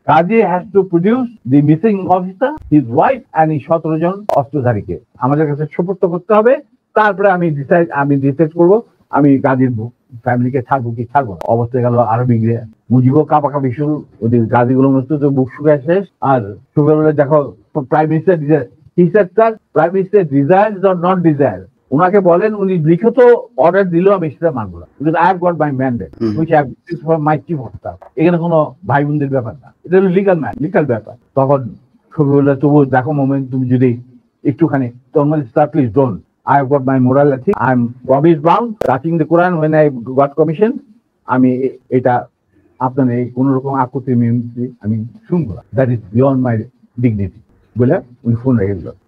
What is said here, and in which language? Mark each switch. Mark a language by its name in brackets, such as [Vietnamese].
[English] Kazi has to produce the missing officer, his wife and [Bangla] এই 17 জন অস্ত্রধারীকে আমাদের কাছে সুপর্দ করতে হবে। তারপরে আমি ডিসাইড করবো আমি গাজীর ফ্যামিলিকে ছাড়বো কি ছাড়বো না। অবস্থা গেল আরো বিগড়ে, মুজিবও কাপাকাপি শুরু, ওদের গাজীগুলো তো বুক শুকায় শেষ। আর সকালবেলা দেখো prime minister [English] he said, sir, Prime Minister desires or not desire, [Bangla] উনাকে বলেন উনি লিখিত অর্ডার দিলেও আমি সেটা মানবো না, [English] because I have got my mandate which I have received from my chief of staff. [Bangla] এখানে কোনো ভাই বোনদের ব্যাপার না, এটা হলো লিগাল ব্যাপার। তখন সকালবেলা তবু দেখো মোমেন্ট, তুমি যদি একটুখানি তখন sir [English] please don't, I have got my moral ethics, I am promise bound, touching the Quran when I got commission, [Bangla] আমি এটা আপনার এই কোন রকম আকুতি মিনতি আমি শুনবো না, [English] that is beyond my dignity [Bangla] বলে উনি ফোন রেখে দিল।